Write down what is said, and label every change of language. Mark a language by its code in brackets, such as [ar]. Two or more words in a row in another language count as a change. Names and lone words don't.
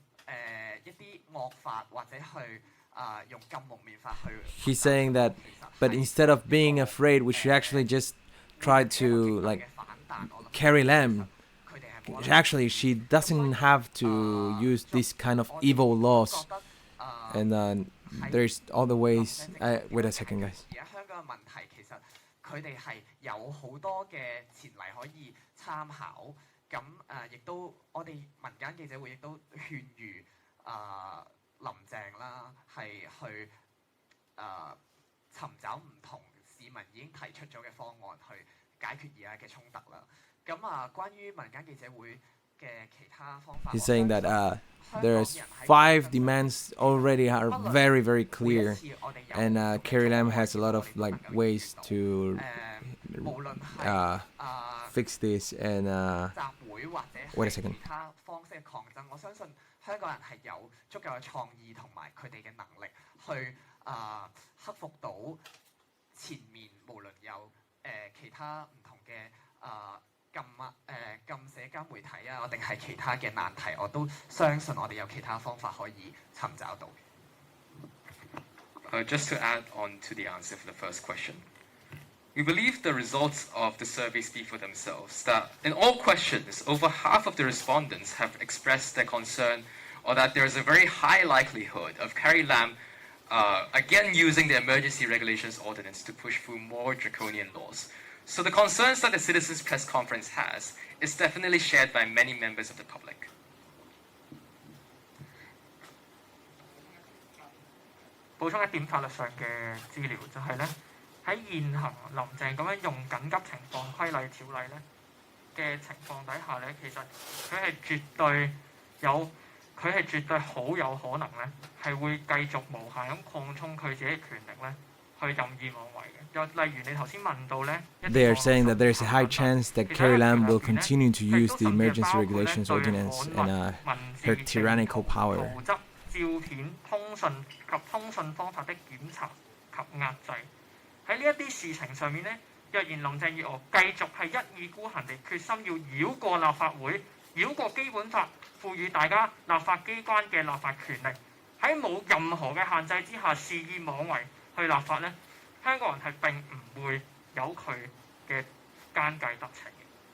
[yue] 一啲惡法或者去用禁蒙面法去。 [en] He's saying that, but instead of being afraid, we should actually just try to like Carrie Lam. Actually, she doesn't have to use this kind of evil laws, and there's other ways. Wait a second, guys. [yue] 而家香港嘅問題其實佢哋係有好多嘅前例可以參考，咁亦都我哋民間記者會亦都勸喻林鄭啦，係去尋找唔同市民已經提出咗嘅方案去解決而家嘅衝突啦。咁關於民間記者會嘅其他方法 [en] He's saying that there's 5 demands already are very, very clear, and Carrie Lam has a lot of like ways to fix this. And [yue] 集會或者 [en] wait a [yue] 係 [en] second. [yue] 其他方式嘅抗爭，我相信香港人係有足夠嘅創意同埋佢哋嘅能力去克服到前面無論有其他唔同嘅禁社交媒體啊，定係其他嘅難題，我都相信我哋有其他方法可以尋找到。 [en] Just to add on to the answer for the first question, we believe the results of the survey speak for themselves, that in all questions, over half of the respondents have expressed their concern or that there is a very high likelihood of Carrie Lam again using the Emergency Regulations Ordinance to push through more draconian laws. So the concerns that the Citizens Press Conference has is definitely shared by many members of the public. [yue] 補充一點法律上嘅資料，就係咧喺現行林鄭咁樣用緊急情況規例條例咧嘅情況底下咧，其實佢係絕對好有可能咧係會繼續無限咁擴充佢自己嘅權力咧，去任意妄為嘅。又例如你頭先問到咧， [en] They are saying that there's a high chance that Carrie Lam will continue to use the Emergency Regulations Ordinance and her tyrannical power. [yue] 圖則、照片、通訊及通訊方法的檢查及壓制。喺呢一啲事情上面咧，若然林鄭月娥繼續係一意孤行地決心要繞過立法會、繞過基本法賦予大家立法機關嘅立法權力，喺冇任何嘅限制之下肆意妄為去立法咧，香港人係並唔會有佢嘅奸計得逞嘅。